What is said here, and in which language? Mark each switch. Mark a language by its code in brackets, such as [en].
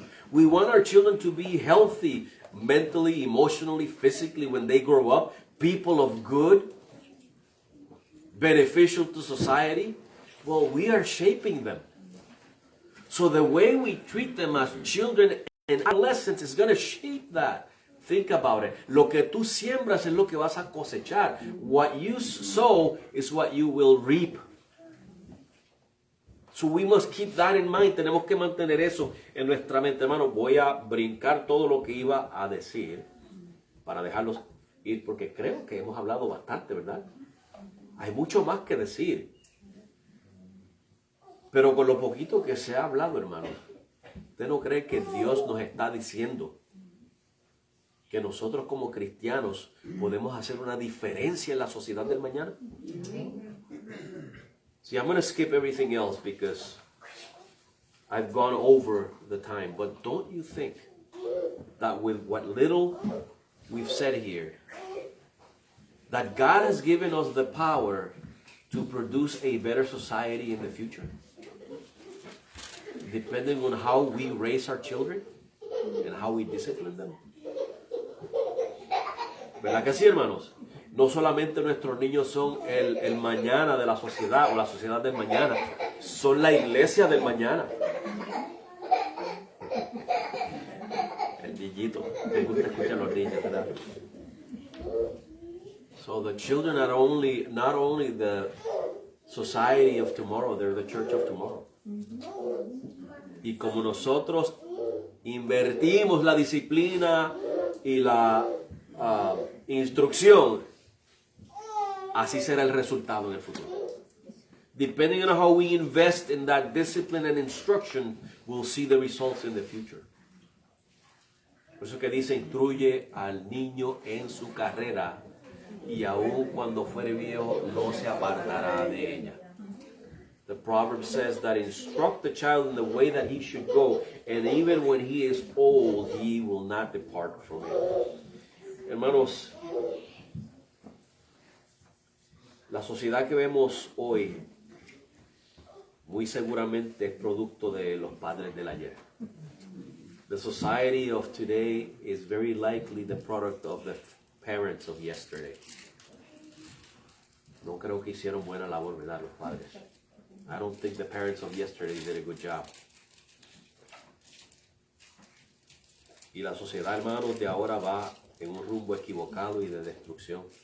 [en] We want our children to be healthy mentally, emotionally, physically when they grow up, people of good, beneficial to society. Well, we are shaping them. So the way we treat them as children and adolescents is going to shape that. Think about it. [es] Lo que tú siembras es lo que vas a cosechar. [en] What you sow is what you will reap. So we must keep that in mind. [es] Tenemos que mantener eso en nuestra mente, hermano. Voy a brincar todo lo que iba a decir para dejarlos ir, porque creo que hemos hablado bastante, ¿verdad? Hay mucho más que decir. Pero con lo poquito que se ha hablado, hermano, ¿usted no cree que Dios nos está diciendo que nosotros como cristianos podemos hacer una diferencia en la sociedad del mañana? [en] See, I'm going to skip everything else because I've gone over the time. But don't you think that with what little we've said here, that God has given us the power to produce a better society in the future? Depending on how we raise our children and how we discipline them. [es] ¿Verdad que sí, hermanos? No solamente nuestros niños son el mañana de la sociedad o la sociedad del mañana, son la iglesia del mañana. El niñito, me gusta escuchar a los niños, ¿verdad? [en] So the children are not only the society of tomorrow, they're the church of tomorrow. [es] Y como nosotros invertimos la disciplina y la instrucción, así será el resultado en el futuro. [en] Depending on how we invest in that discipline and instruction, we'll see the results in the future. [es] Por eso que dice, instruye al niño en su carrera y aun cuando fuere viejo no se apartará de ella. [en] The proverb says that instruct the child in the way that he should go, and even when he is old, he will not depart from it. [es] Hermanos, la sociedad que vemos hoy muy seguramente es producto de los padres del ayer. [en] The society of today is very likely the product of the parents of yesterday. [es] No creo que hicieron buena labor, ¿verdad, los padres? [en] I don't think the parents of yesterday did a good job. [es] Y la sociedad, hermanos, de ahora va en un rumbo equivocado y de destrucción.